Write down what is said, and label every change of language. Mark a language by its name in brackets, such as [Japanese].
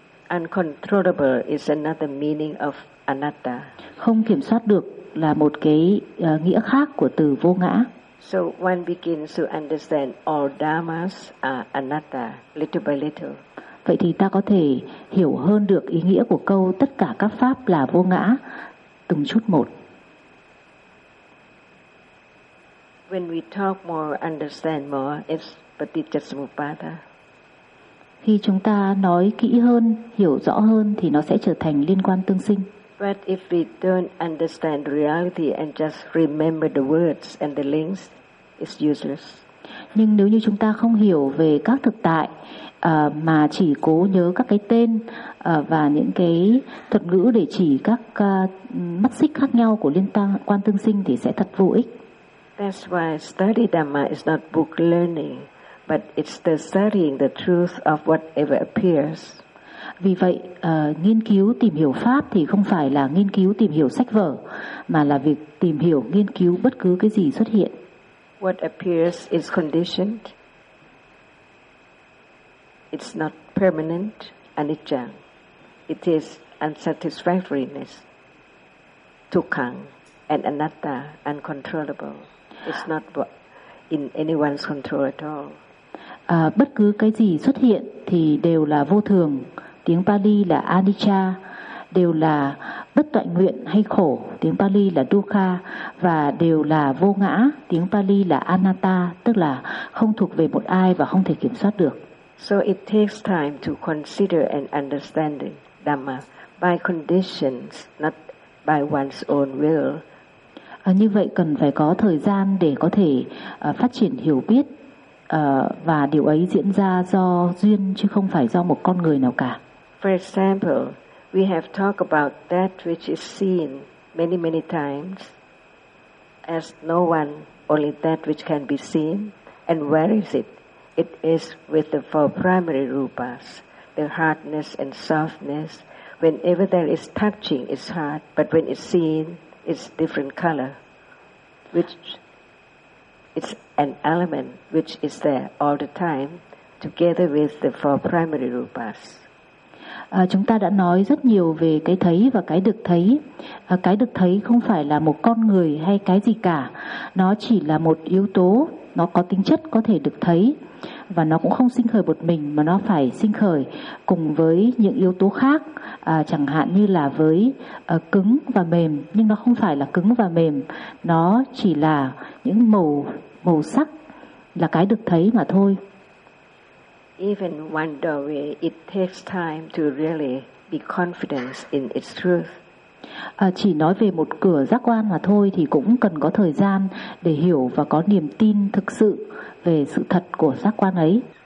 [English] Uncontrollable is another meaning of anatta. [Vietnamese] Không kiểm soát được là một cái nghĩa khác của từ vô ngã. [English] So one begins to understand all dharmas are anatta little by little. [Vietnamese] Vậy thì ta có thể hiểu hơn được ý nghĩa của câu tất cả các pháp là vô ngã từng chút một. [English] When we talk more, understand more, it's Patijasamupada. [Vietnamese] Khi chúng ta nói kỹ hơn, hiểu rõ hơn thì nó sẽ trở thành liên quan tương sinh. [English] But if we don't understand reality and just remember the words and the links, it's useless. [Vietnamese] Nhưng nếu như chúng ta không hiểu về các thực tại mà chỉ cố nhớ các cái tên và những cái thuật ngữ để chỉ các mắt xích khác nhau của liên quan tương sinh thì sẽ thật vô ích. [English] That's why study Dhamma is not book learning, but it's the studying the truth of whatever appears. [Vietnamese] Vì vậy, nghiên cứu tìm hiểu pháp thì không phải là nghiên cứu tìm hiểu sách vở, mà là việc tìm hiểu, nghiên cứu bất cứ cái gì xuất hiện. [English] What appears is conditioned. It's not permanent, anicca. It is unsatisfactoriness, dukkhang, and anatta, uncontrollable. It's not in anyone's control at all. [Vietnamese] Bất cứ cái gì xuất hiện thì đều là vô thường. Tiếng Pali là anicca, đều là bất toại nguyện hay khổ. Tiếng Pali là dukkha và đều là vô ngã. Tiếng Pali là anatta, tức là không thuộc về một ai và không thể kiểm soát được. [English] So it takes time to consider and understand the Dhamma by conditions, not by one's own will. [Vietnamese] Như vậy cần phải có thời gian để có thể phát triển hiểu biết và điều ấy diễn ra do duyên chứ không phải do một con người nào cả. [English] For example, we have talked about that which is seen many, many times as no one, only that which can be seen. And where is it? It is with the four primary rupas, the hardness and softness. Whenever there is touching, it's hard, but when it's seen, it's different color, which it's an element which is there all the time together with the four primary rupas. [Vietnamese] Chúng ta đã nói rất nhiều về cái thấy và cái được thấy. Cái được thấy không phải là một con người hay cái gì cả. Nó chỉ là một yếu tố, nó có tính chất có thể được thấy. Và nó cũng không sinh khởi một mình, mà nó phải sinh khởi cùng với những yếu tố khác. Chẳng hạn như là với cứng và mềm, nhưng nó không phải là cứng và mềm. Nó chỉ là những màu sắc là cái được thấy mà thôi. [English] Even one doorway, it takes time to really be confident in its truth. [Vietnamese] Chỉ nói về một cửa giác quan mà thôi thì cũng cần có thời gian để hiểu và có niềm tin thực sự về sự thật của giác quan ấy.